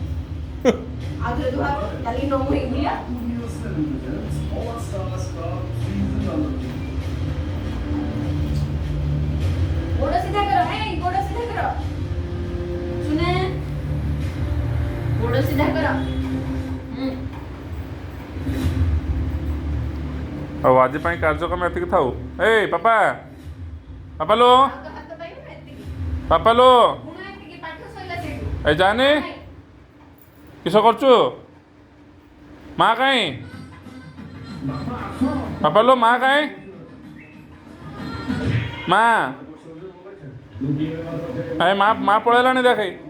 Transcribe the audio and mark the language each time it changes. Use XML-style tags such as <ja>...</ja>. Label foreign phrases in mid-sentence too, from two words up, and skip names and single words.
<hi>गोड़ सीधा करो गोड़ सीधा करो सुने गोड़ सीधा करो</hi> <or>ଆଉ ଆଜି ପାଇଁ କାର୍ଯ୍ୟକ୍ରମ ଏତିକି ଥାଉ। ଏଇ ପାପା ପାପାଲୁ ପାପାଲୁ ଏ ଜାନି କିସ କରୁଛୁ ମାଆ କାହିଁ ପାପାଲୁ ମାଆ କାହିଁ ମାଆ ଏ ମାଆ ପଳେଇଲାଣି ଦେଖେ</or>